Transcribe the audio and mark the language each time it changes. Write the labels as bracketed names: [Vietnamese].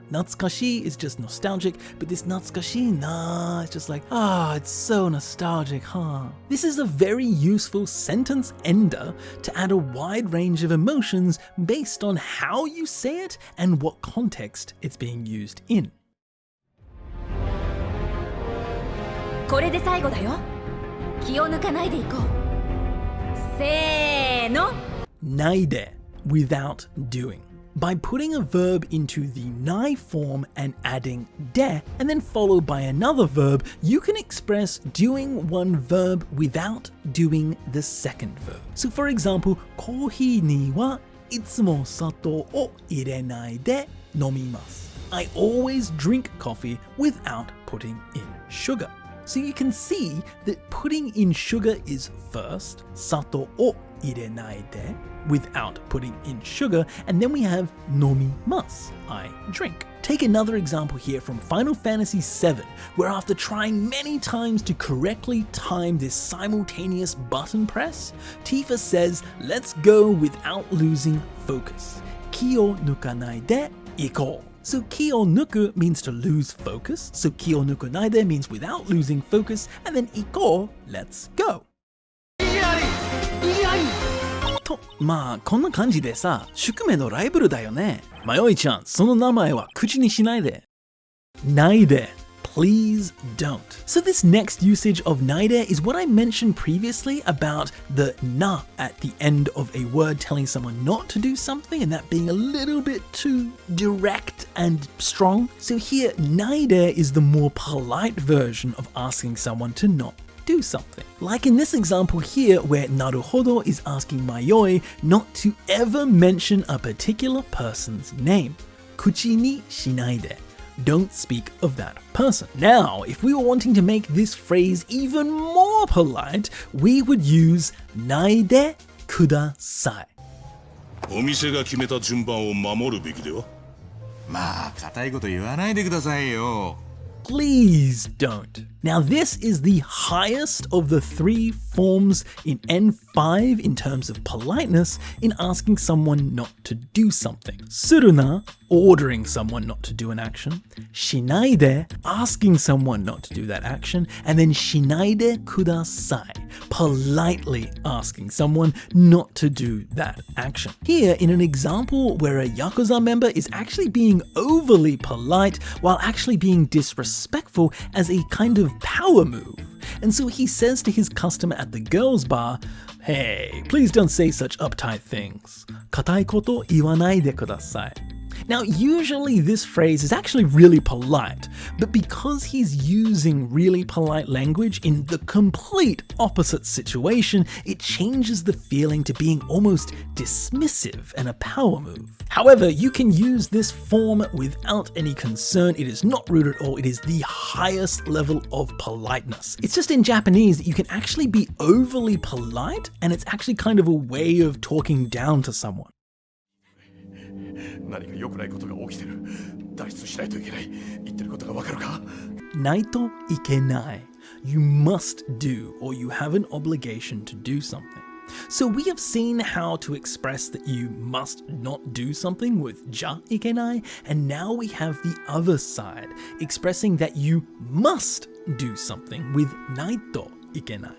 [English] Natsukashi is just nostalgic, but this natsukashi na is just like, it's so nostalgic, huh? This is a very useful sentence ender to add a wide range of emotions based on how you say it and what context it's being used in. [Japanese] これで最後だよ。気を抜かないでいこう。せーの。 [English] Naide, without doing. By putting a verb into the nai form and adding de, and then followed by another verb, you can express doing one verb without doing the second verb. So for example, [Japanese] コーヒーにはいつも砂糖を入れないで飲みます。 [English] I always drink coffee without putting in sugar. So you can see that putting in sugar is first, [Japanese] 砂糖を入れないで [English] without putting in sugar, and then we have [Japanese] 飲みます, [English] I drink. Take another example here from Final Fantasy VII, where after trying many times to correctly time this simultaneous button press, Tifa says, let's go without losing focus. [Japanese] 気を抜かないで行こう. [English] So 気を抜く means to lose focus, so [Japanese] 気を抜かないで [English] means without losing focus, and then [Japanese] 行こう [English] let's go. [Japanese] と、まあこんな感じでさ、宿命のライバルだよね。まよいちゃん、その名前は口にしないで。 [English] ないで。Please don't. So this next usage of naide is what I mentioned previously about the na at the end of a word telling someone not to do something and that being a little bit too direct and strong. So here, naide is the more polite version of asking someone to not do something. Like in this example here where Naruhodo is asking Mayoi not to ever mention a particular person's name. [Japanese] Kuchi ni shinaide. [English] Don't speak of that person. Now, if we were wanting to make this phrase even more polite, we would use ないでください。 [Japanese] お店が決めた順番を守るべきでは？まあ、固いこと言わないでくださいよ。 [English] Please don't. Now this is the highest of the three forms in N5 in terms of politeness in asking someone not to do something. Suruna, ordering someone not to do an action. Shinaide, asking someone not to do that action. And then shinaide kudasai, politely asking someone not to do that action. Here, in an example where a Yakuza member is actually being overly polite while actually being disrespectful as a kind of power move. And so he says to his customer at the girls' bar, "Hey, please don't say such uptight things. [Japanese] 固いこと言わないでください." [English] Now, usually this phrase is actually really polite, but because he's using really polite language in the complete opposite situation, it changes the feeling to being almost dismissive and a power move. However, you can use this form without any concern. It is not rude at all. It is the highest level of politeness. It's just in Japanese that you can actually be overly polite, and it's actually kind of a way of talking down to someone. [Japanese] 何か良くないことが起きてる。脱出しないといけない。言ってることがわかるか？ないといけない. [English] You must do, or you have an obligation to do something. So we have seen how to express that you must not do something with じゃいけない, and now we have the other side, expressing that you must do something with ないといけない.